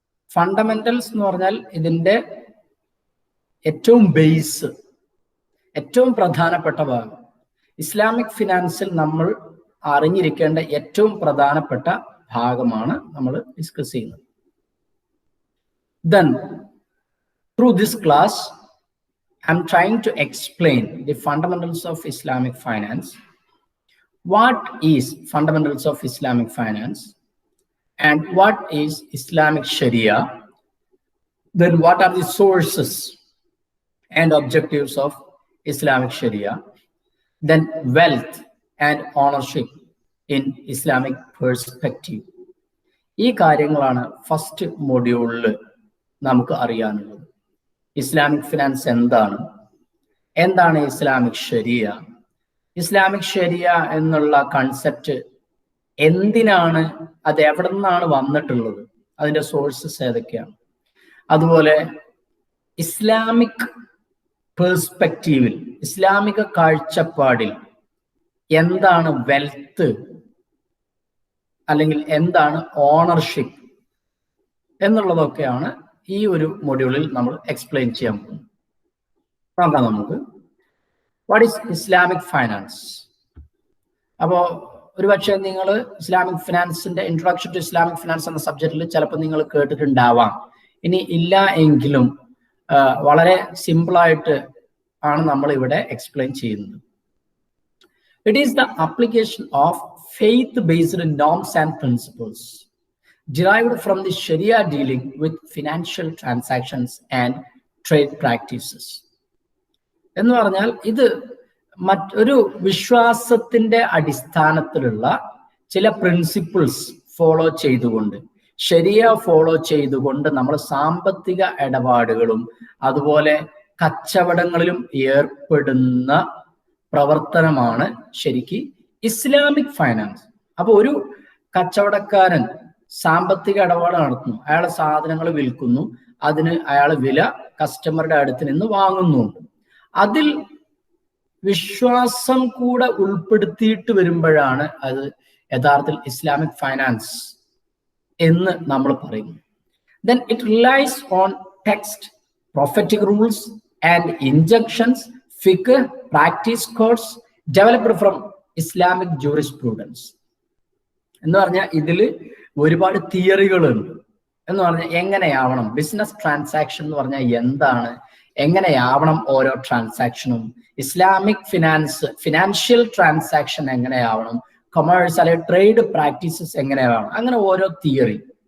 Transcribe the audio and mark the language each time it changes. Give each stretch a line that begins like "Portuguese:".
Malayalam: Fundamentals എന്ന് പറഞ്ഞാൽ ഇതിൻ്റെ ഏറ്റവും ബേസ്, ഏറ്റവും പ്രധാനപ്പെട്ട ഭാഗം. ഇസ്ലാമിക് ഫിനാൻസിൽ നമ്മൾ അറിഞ്ഞിരിക്കേണ്ട ഏറ്റവും പ്രധാനപ്പെട്ട ഭാഗമാണ് നമ്മൾ ഡിസ്കസ് ചെയ്യുന്നത്.
English: Then through this class I'm trying to explain the fundamentals of Islamic finance. What is fundamentals of Islamic finance and what is Islamic Sharia? Then what are the sources and objectives of Islamic Sharia? Then wealth and ownership in Islamic perspective.
Malayalam: ഈ കാര്യങ്ങളാണ് first മൊഡ്യൂളിൽ നമുക്ക് അറിയാനുള്ളത്. Islamic finance എന്താണ് Islamic ശരിയ, Islamic ശരിയ എന്നുള്ള concept എന്തിനാണ്, അത് എവിടെ നിന്നാണ് വന്നിട്ടുള്ളത്, അതിൻ്റെ സോഴ്സസ് ഏതൊക്കെയാണ്, അതുപോലെ ഇസ്ലാമിക് പേഴ്സ്പെക്റ്റീവിൽ ഇസ്ലാമിക കാഴ്ചപ്പാടിൽ എന്താണ് വെൽത്ത് അല്ലെങ്കിൽ എന്താണ് ഓണർഷിപ്പ് എന്നുള്ളതൊക്കെയാണ് ഈ ഒരു മൊഡ്യൂളിൽ നമ്മൾ എക്സ്പ്ലെയിൻ ചെയ്യാൻ പോകുന്നത്. നോക്കാം നമുക്ക്.
English: What is Islamic finance?
Malayalam: അപ്പോൾ ഒരുപക്ഷെ നിങ്ങൾ Islamic ഫിനാൻസിന്റെ introduction to Islamic finance എന്ന സബ്ജക്റ്റിൽ ചിലപ്പോൾ നിങ്ങൾ കേട്ടിട്ടുണ്ടാവാം. ഇനി ഇല്ല എങ്കിലും വളരെ സിമ്പിളായിട്ട് ആണ് നമ്മൾ ഇവിടെ എക്സ്പ്ലെയിൻ ചെയ്യുന്നത്.
English: It is the application of faith-based norms and principles derived from the Sharia dealing with financial transactions and trade practices.
Malayalam: എന്ന് പറഞ്ഞാൽ ഇത് മറ്റൊരു വിശ്വാസത്തിന്റെ അടിസ്ഥാനത്തിലുള്ള ചില പ്രിൻസിപ്പിൾസ് ഫോളോ ചെയ്തുകൊണ്ട്, ശരിയ ഫോളോ ചെയ്തുകൊണ്ട് നമ്മൾ സാമ്പത്തിക ഇടപാടുകളും അതുപോലെ കച്ചവടങ്ങളിലും ഏർപ്പെടുന്ന പ്രവർത്തനമാണ് ശരിക്ക് ഇസ്ലാമിക് ഫൈനാൻസ്. അപ്പൊ ഒരു കച്ചവടക്കാരൻ സാമ്പത്തിക ഇടപാട് നടത്തുന്നു, അയാളെ സാധനങ്ങൾ വിൽക്കുന്നു, അതിന് അയാൾ വില കസ്റ്റമറുടെ അടുത്ത് നിന്ന് വാങ്ങുന്നുണ്ട്. അതിൽ വിശ്വാസം കൂടെ ഉൾപ്പെടുത്തിയിട്ട് വരുമ്പോഴാണ് അത് യഥാർത്ഥത്തിൽ ഇസ്ലാമിക് ഫൈനാൻസ് എന്ന് നമ്മൾ പറയുന്നു.
English: Then it relies on text, prophetic rules and injunctions ഫിഖ് practice codes developed from Islamic jurisprudence.
Malayalam: എന്ന് പറഞ്ഞാൽ ഇതിൽ ഒരുപാട് തിയറികളുണ്ട്. എന്ന് പറഞ്ഞാൽ എങ്ങനെയാവണം ബിസിനസ് ട്രാൻസാക്ഷൻ എന്ന് പറഞ്ഞാൽ എന്താണ്, എങ്ങനെയാവണം ഓരോ ട്രാൻസാക്ഷനും, ഇസ്ലാമിക് ഫിനാൻഷ്യൽ ട്രാൻസാക്ഷൻ എങ്ങനെയാവണം, കൊമേഴ്സ് അല്ലെങ്കിൽ ട്രേഡ് പ്രാക്ടീസസ് എങ്ങനെയാവണം, അങ്ങനെ ഓരോ തിയറി.